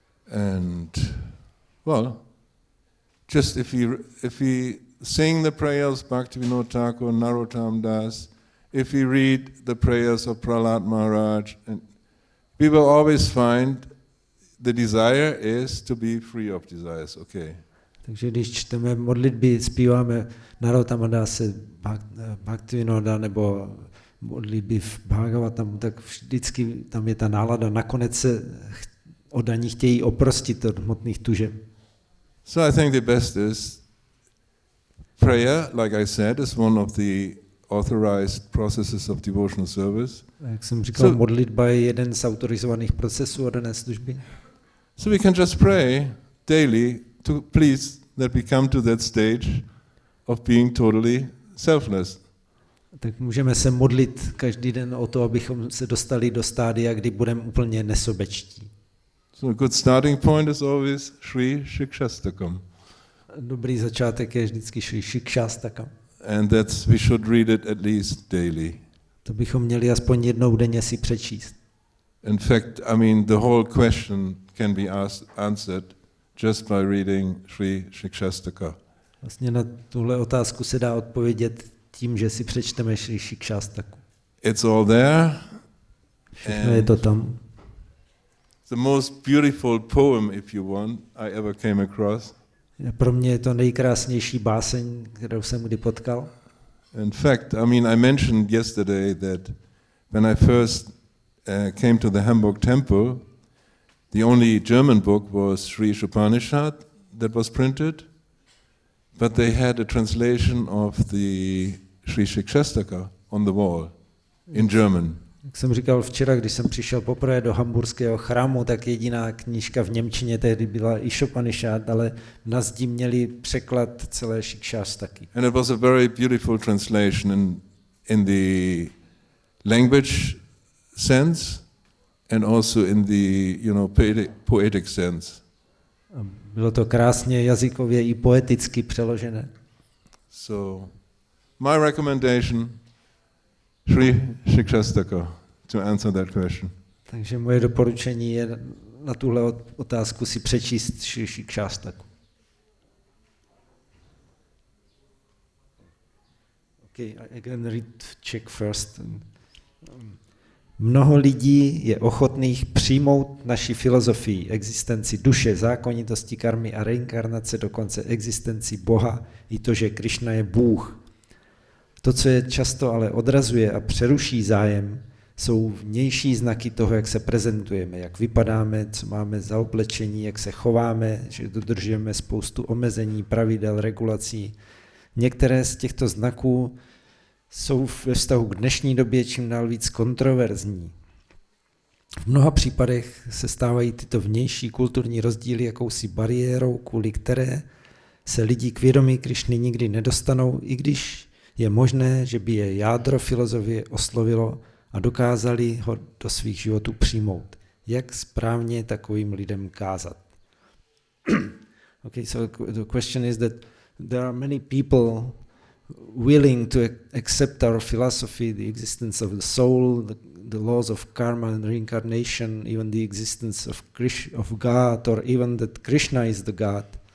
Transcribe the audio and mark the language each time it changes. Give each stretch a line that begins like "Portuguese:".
English: And, well, just if we sing the prayers Bhaktivinoda Thakur, Narottam Das, if we read the prayers of Prahlad Maharaj, and we will always find the desire is to be free of desires. Okay.
Czech: Takže když čteme modlitby, zpíváme Narottama Dase, Bhaktivinoda nebo modlitby v Bhagavatamu, tak vždycky tam je ta nálada. Nakonec se oddaní chtějí oprostit od hmotných tužeb.
English: So I think the best is prayer, like I said, is one of the authorized processes of devotional service.
Czech: Jak jsem říkal, modlitba je jeden z autorizovaných procesů oddané služby.
English: So we can just pray daily to please that we come to that stage of being totally selfless.
Czech: Tak můžeme se modlit každý den o to, abychom se dostali do stádia, kdy budeme úplně nesobečtí.
English: So a good starting point is always Shri Shikshastakam.
Czech: Dobrý začátek je vždycky Shri Shikshastakam.
English: And we should read it at least daily.
Czech: To bychom měli aspoň jednou denně si přečíst.
English: In fact, I mean, the whole question can be answered just by reading Sri Shikshastaka.
Czech: Vlastně na tuhle otázku se dá odpovědět tím, že si přečteme Sri Shikshastaku.
English: It's all there.
Czech: Všechno je to tam.
English: The most beautiful poem, if you want, I ever came across.
Czech: Pro mě je to nejkrásnější báseň, kterou jsem kdy potkal.
English: In fact, I mean, I mentioned yesterday that when I first came to the Hamburg temple, the only German book was Sri Upanishad that was printed, but they had a translation of the Sri Shikshastaka on the wall in German.
Czech: Jak jsem říkal včera, když jsem přišel poprvé do hamburského chrámu, tak jediná knížka v němčině tehdy byla Upanishad, ale na zdi měli překlad celé Shikshastaky.
English: And it was a very beautiful translation in the language sense and also in the, poetic sense.
Czech: Bylo to krásně jazykově i poeticky přeložené.
English: So, my recommendation, Sri Shikshastaka, to answer that question.
Czech: Takže moje doporučení je na tuhle otázku si přečíst Sri Shikshastaku.
English: Okay, I can read Czech first.
Czech: Mnoho lidí je ochotných přijmout naši filozofii, existenci duše, zákonitosti karmy a reinkarnace, dokonce existenci Boha i to, že Krishna je Bůh. To, co je často ale odrazuje a přeruší zájem, jsou vnější znaky toho, jak se prezentujeme, jak vypadáme, co máme za oblečení, jak se chováme, že dodržujeme spoustu omezení, pravidel, regulací. Některé z těchto znaků jsou ve vztahu k dnešní době čím dál víc kontroverzní. V mnoha případech se stávají tyto vnější kulturní rozdíly jakousi bariérou, kvůli které se lidi k vědomí Krišny nikdy nedostanou, i když je možné, že by je jádro filozofie oslovilo a dokázali ho do svých životů přijmout. Jak správně takovým lidem kázat?
English: Okay, so the question is that there are many people willing to accept our philosophy, the existence of the soul, the laws of karma and reincarnation, even the existence of God, or even that Krishna is the God.